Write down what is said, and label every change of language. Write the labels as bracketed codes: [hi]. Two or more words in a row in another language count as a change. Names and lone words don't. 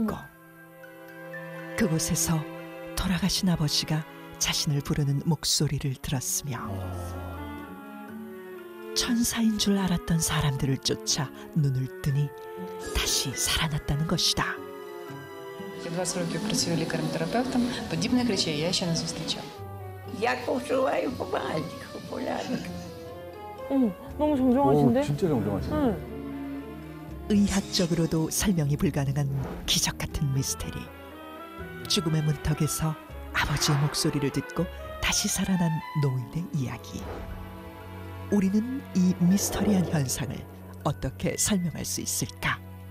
[ko] 어머. 그곳에서 돌아가신 아버지가 자신을 부르는 목소리를 들었으며 천사인 줄 알았던 사람들을 쫓아 눈을 뜨니 다시 살아났다는 것이다. [uk] 20 років працюю лікарем-терапевтом, подібних речей я ще не зустрічала. Як почуваю помаленьку, порядок. [ko] 너무 정정하신데? 진짜 정정하시네. 응. 의학적으로도 설명이 불가능한 기적 같은 미스테리. 죽음의 문턱에서 아버지의 목소리를 듣고 다시 살아난 노인의 이야기. 우리는 이 미스터리한 현상을 어떻게 설명할 수 있을까?